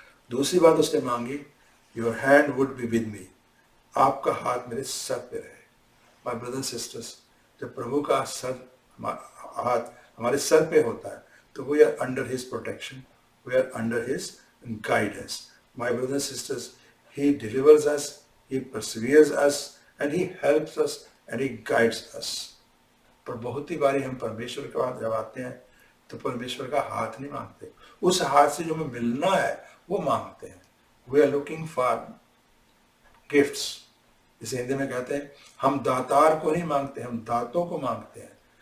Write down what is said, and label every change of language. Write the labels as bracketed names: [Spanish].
[Hindi] दूसरी बात उसने मांगी, [English] your hand would be with me, [Hindi] आपका हाथ मेरे सर पे रहे। माय ब्रदर सिस्टर्स, जब प्रभु का हाथ हमारे सर पे होता है तो [English] We are under his protection, we are under his guidance. My brother sisters, he delivers us, he perseveres us and he helps us and he guides us। [Hindi] पर बहुत ही बारी हम परमेश्वर के पास जब आते हैं तो परमेश्वर का हाथ नहीं मांगते, उस हाथ से जो हमें मिलना है वो मांगते हैं। [English] we are looking for gifts, [Hindi] इसे हिंदी में कहते हैं हम दातार को नहीं मांगते, हम दातों को मांगते हैं।